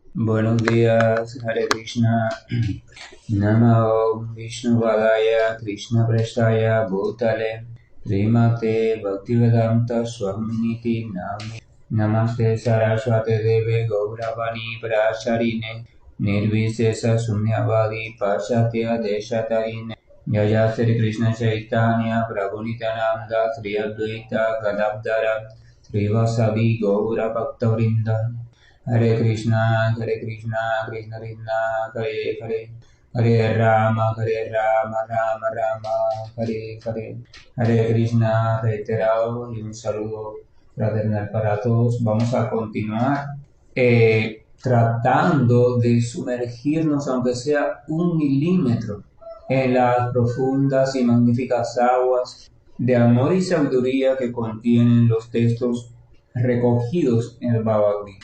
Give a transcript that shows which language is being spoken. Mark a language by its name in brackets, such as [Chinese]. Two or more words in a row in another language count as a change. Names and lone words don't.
[Spanish] Buenos días, Hare Krishna. [Sanskrit] नमो विष्णु पादाय कृष्ण प्रेस्ताय भूतले श्रीमते भक्तिवेदान्त स्वामिनीति नमस्ते सरस्वते देवे गौरवाणी प्रचारिणे निर्विशेष शून्यवादी पसत्य देशतारिणे जय श्री कृष्ण चैतन्य प्रभु नित्यानन्द श्री अद्वैत गदाधर श्रीवासवि गौर भक्तवृन्द. [Spanish] Hare Krishna, Krishna Krishna, Hare Hare, Hare Rama, Rama Rama, Hare Hare, Hare Krishna, reiterado y un saludo fraternal para todos. Vamos a continuar tratando de sumergirnos, aunque sea 1 milímetro, en las profundas y magníficas aguas de amor y sabiduría que contienen los textos recogidos en el Bhagavad Gita.